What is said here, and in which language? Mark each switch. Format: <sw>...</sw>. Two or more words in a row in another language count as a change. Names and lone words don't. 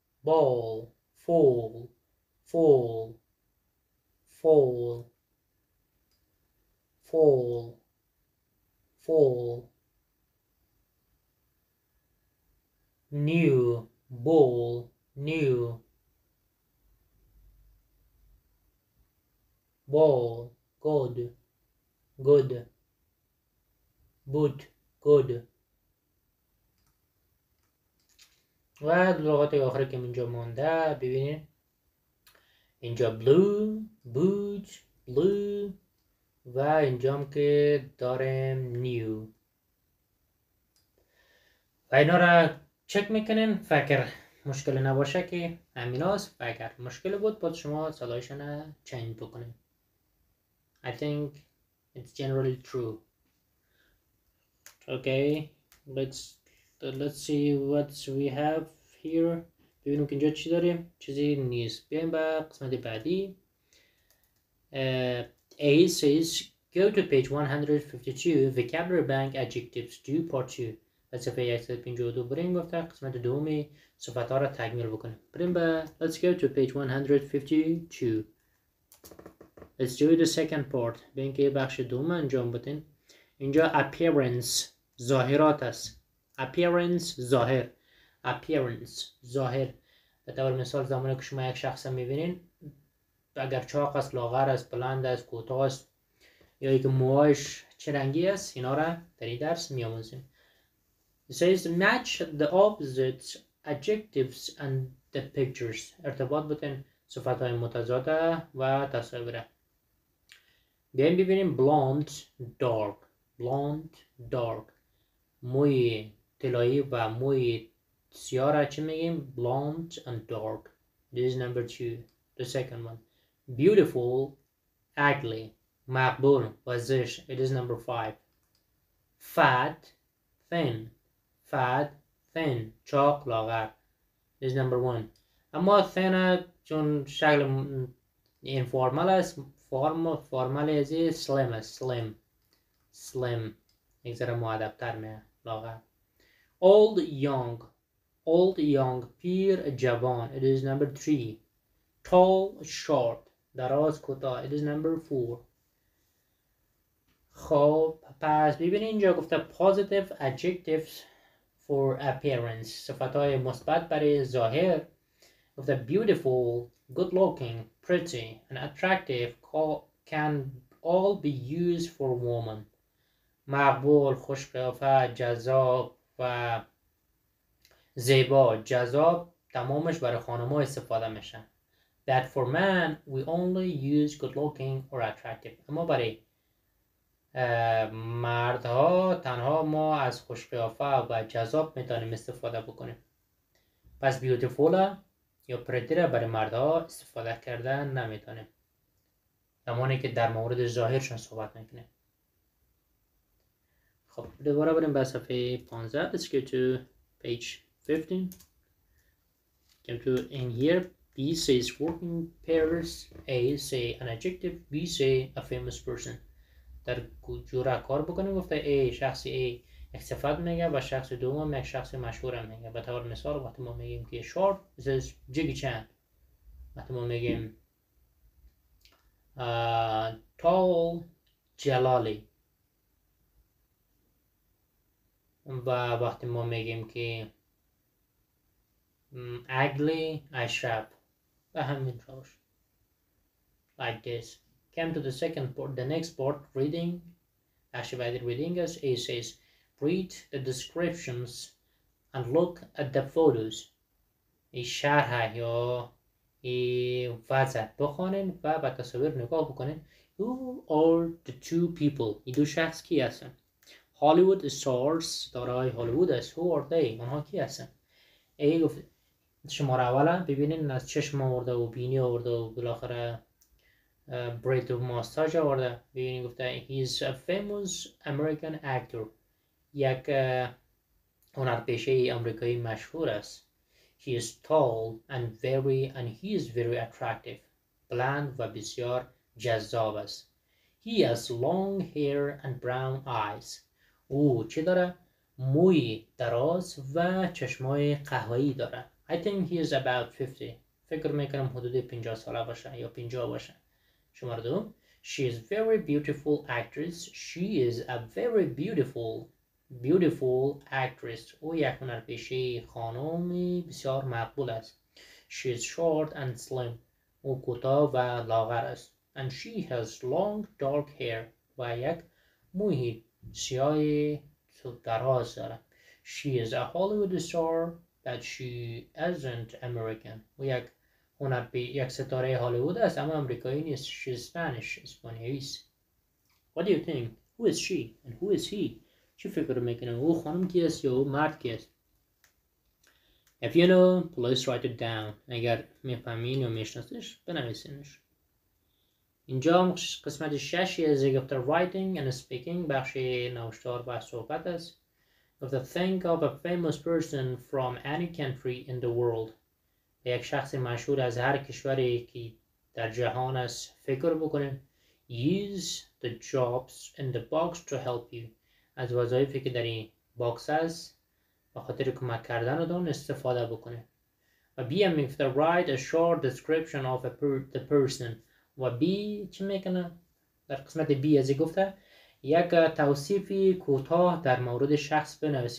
<en>fall new ball new ball good good boot good.</en> <fa>و لغات آخری که اینجا مونده ببینید اینجا</fa> <en>blue boot blue</en> <fa>و اینجا هم که داریم new و اینا را چک میکنین. فکر مشکل نباشه که همیناست. فکر مشکل بود باید شما صدایشان چنج بکنین.</fa> <en>I think it's generally true. Okay, let's see what we have here.</en> <fa>ببینیم که اینجا چی داریم. چیزی نیست. بیایم به قسمت بعدی.</fa> <en>A says go to page 152 vocabulary bank adjectives do part 2.</en> <fa>و صفحه 152 بریم گفته قسمت دومی صفت ها را تکمیل بکنیم. بریم به</fa> <en>let's go to page 152. Let's do the second part.</en> <fa>به اینکه بخش دوم انجام بدین. اینجا appearance ظاهرات است. appearance ظاهر. appearance ظاهر. به طور مثال زمانی که شما یک شخص میبینین اگر چاق است، لاغر است، بلند است، کوتاه است یا اینکه موهایش چه رنگی است، اینا را در این درس میآموزیم.</fa> <en>It says match the opposite adjectives and the pictures.</en> <fa>ارتباط بتن صفتهای متضاد و تصاویر. بیایم ببینیم</fa> <en>blonde dark. blonde dark.</en> <fa>موی طلایی و موی سیاه را چه میگیم؟</fa> <en>blonde and dark. This is number 2. The second one. Beautiful ugly.</en> <fa>مقبول و زشت.</fa> <en>It is number 5. Fat thin. fat thin.</en> <fa>چاق لاغر.</fa> <en>This is number 1.</en> <fa>اما thin چون شکل informal است، فرمال ازی slim است. slim یک ذره مؤدب‌تر میاد. لاغر.</fa> <en>old young</en> <fa>پیر جوان.</fa> <en>It is number 3. tall short</en> <fa>دراز کوتاه.</fa> <en>It is number 4.</en> <fa>خب پس ببینید اینجا گفته</fa> <en>positive adjectives for appearance.</en> <fa>صفتهای مثبت برای ظاهر.</fa> <en>گفته beautiful, good looking, pretty and attractive can all be used for women.</en> <fa>مقبول، خوشقیافه، جذاب و زیبا. جذاب تمامش برای خانم‌ها استفاده میشه.</fa> <en>That for man we only use good looking or attractive.</en> <fa>اما برای مردها تنها ما از خوشقیافه و جذاب میتونیم استفاده بکنیم. پس beautiful یا pretty را برای مردها استفاده کردن نمیتونیم، زمانی که در مورد ظاهرشون صحبت میکنیم. خب دوباره بریم به صفحه 15.</fa> <en>Let's go to page 15. Come to in here. B says working pairs. A say an adjective. B say a famous person.</en> <fa>در جوره کار بکنیم. گفته A شخص A یک صفت میگه و شخص دوم یک شخص مشهور میگه. به طور مثال وقتی ما میگیم که</fa> <en>short this is Jackie Chan.</en> <fa>وقتی ما میگیم tall جلالی. و وقتی ما میگیم که ugly اشرف به همین روش.</fa> <en>Like this. Come to the second part, the next part, reading. Actually, reading as A says, read the descriptions and look at the photos.</en> <fa>این شرح یا این وضع بخونین و به تصاویر نگاه بکنین.</fa> <en>Who are the two people?</en> <fa>این دو شخص کی هستن؟</fa> <en>Hollywood stars</en> <fa>ستاره‌های هالیوود است.</fa> <en>Who are they?</en> <fa>اونها کی هستن؟ A گفت شماره اولا ببینین از چشم آورده و بینی آورده و بالاخره برید و ماستاژ آورده. ببینین گفته</fa> <en>he is a famous American actor.</en> <fa>یک هنرپیشه آمریکایی مشهور است.</fa> <en>He is tall and he is very attractive.</en> <fa>بلند و بسیار جذاب است.</fa> <en>He has long hair and brown eyes.</en> <fa>او چی داره؟ موی دراز و چشمای قهوه‌ای داره.</fa> <en>I think he is about 50.</en> <fa>فکر میکنم حدود 50 ساله باشه یا 50 باشه. شماره دوم.</fa> <en>She is very beautiful actress. She is a very beautiful actress.</en> <fa>او یک هنرپیشه خانمی بسیار مقبول است.</fa> <en>She is short and slim.</en> <fa>او کوتاه و لاغر است.</fa> <en>and she has long dark hair</en> <fa>و یک موی سیاه دراز داره.</fa> <en>She is a Hollywood star but she isn't American.</en> <fa>و یک ستاره هالیوود است اما امریکایی نیست.</fa> <en>She's Spanish.</en> <fa>اسپانیایی است.</fa> <en>What do you think? Who is she and who is he?</en> <fa>چی فکر میکنه؟ او خانم کی است یا او مرد کی است؟</fa> <en>If you know, please write it down.</en> <fa>اگر میفهمین یا میشناسیش بنویسینش. اینجا قسمت 6 از گفته</fa> <en>writing and speaking،</en> <fa>بخش نوشتار و صحبت است.</fa> <en>گفته think of a famous person from any country in the world.</en> <fa>یک شخص مشهور از هر کشوری که در جهان است فکر بکنید.</fa> <en>Use the jobs in the box to help you.</en> <fa>از وظایفی که در این باکس است به خاطر کمک کردن دون استفاده بکنید. و B هم میگفته</fa> <en>write a short description of the person.</en> <fa>و B چی میکنه؟ در قسمت B از گفته یک توصیفی کوتاه در مورد شخص بنویسین.</fa>